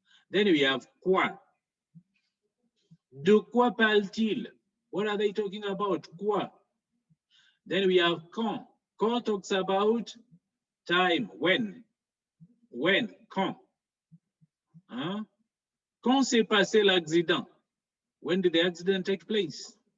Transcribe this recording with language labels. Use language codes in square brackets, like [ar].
[fr] Then we have quoi. De quoi parle-t-il? [en] What are they talking about? Quoi. Then we have quand. Quand talks about time, when, quand. Hein? [fr] Quand s'est passé l'accident? [en] When did the accident take place?